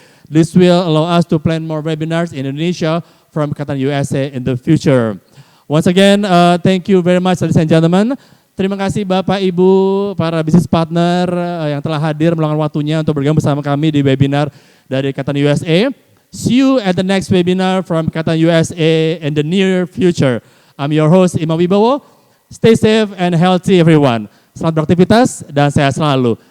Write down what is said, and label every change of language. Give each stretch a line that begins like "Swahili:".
English: This will allow us to plan more webinars in Indonesia from Katan USA in the future. Once again, thank you very much, ladies and gentlemen.
Indonesian: Terima kasih Bapak, Ibu, para business partner yang telah hadir meluangkan waktunya untuk bergabung bersama kami di webinar dari Katan USA.
English: See you at the next webinar from Katan USA in the near future. I'm your host, Imam Wibowo. Stay safe and healthy, everyone.
Indonesian: Selamat beraktivitas dan sehat selalu.